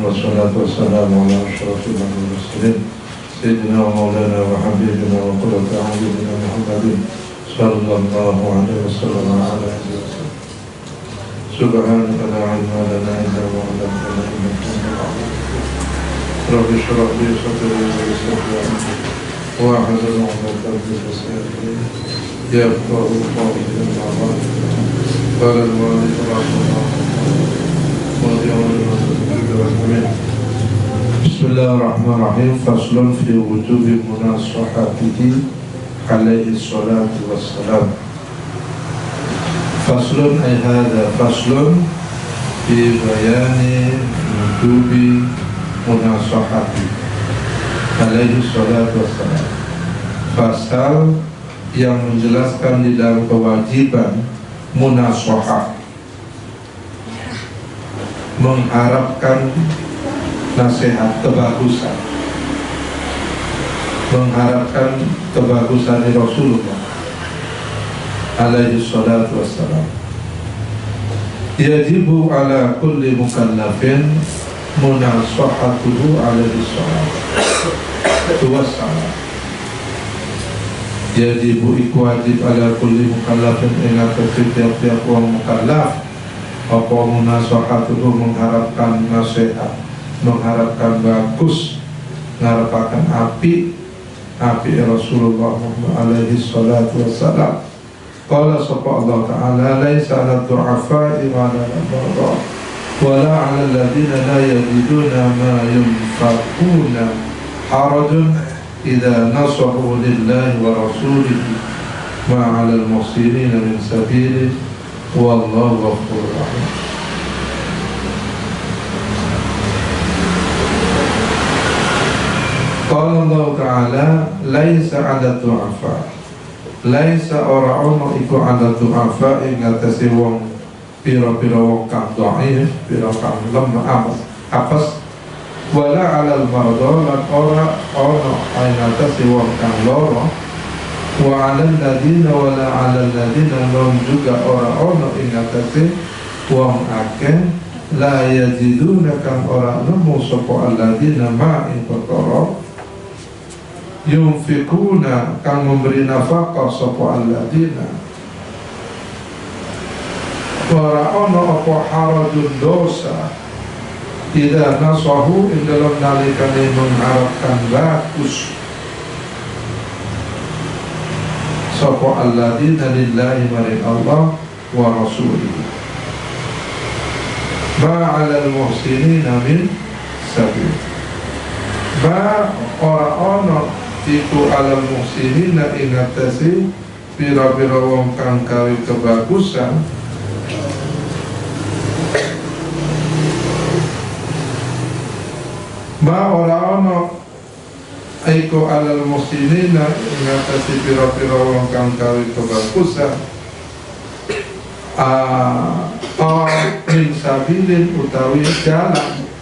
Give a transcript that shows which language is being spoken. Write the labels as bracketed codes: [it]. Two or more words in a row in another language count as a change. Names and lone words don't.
[ar] والصلاة والسلام على أشرف المرسلين سيدنا ومولانا وحبيبنا وقرة أعيننا محمد صلى الله عليه وسلم على آله وسلم. سبحانك لا علم لنا إلا ما علمتنا إنك أنت العليم. رب اشرح لي صدري ويسر لي أمري واحلل عقدة من لساني يفقهوا قولي. قال المؤلف رحمه الله. بسم الله الرحمن الرحيم. فصل في وجوب مناصحته عليه الصلاة والسلام. فصل أي هذا فصل في بيان وجوب مناصحته عليه الصلاة والسلام. [id] Fasal yang menjelaskan di dalam kewajiban munasahah, mengharapkan nasihat kebagusan, mengharapkan kebagusan dari Rasulullah [ar] عليه الصلاة والسلام. يجب على كل مكلف مناصحته عليه الصلاة والسلام. [id] Yajibu iku wajib [ar] على كل مكلف [id] ingat setiap orang mukallaf apa munasahatuhu mengharapkan nasihat, mengharapkan bagus, mengharapkan api Rasulullah [ar] عليه الصلاة والسلام. قال sapa الله تعالى ليس على الضعفاء وعلى المرضى ولا على الذين لا يجدون ما ينفقون حرج إذا نصحوا لله ورسوله ما على المحسنين من سبيله والله غفور رحيم. قال الله تعالى ليس على ضعفاء، ليس [jv] ora ono iku [ar] على ضعفاء [jv] ing atase wong pira-pira wong kang dhaif, pira kang lemah apes, [ar] ولا على المرضى [jv] lan ora ono ing atase wong kang lara, [ar] وعلى الذين ولا على الذين [jv] lan juga ora ono ing atase wong akeh [ar] لا يجدون [jv] kang ora nemu sapa [ar] الذين ما [jv] ing perkara yunfikuna kang [id] memberi nafkah [jv] sapa alladina ora ono apa harajun dosa [ar] إذا نصحوا [jv] ing dalam nalikane [id] mengharapkan bagus [jv] sapa [ar] الذين لله [jv] maring Allah [ar] ورسوله بعلى المحسنين من سبيل. [jv] Ba ora ono iku [ar] على المحسنين [jv] ing atase pira-pira wong kang gawe kebagusan ba ora ono iku [ar] على المحسنين [jv] ing atase pira-pira wong kang gawe kebagusan [ar] من سبيل [jv] utawi jalan.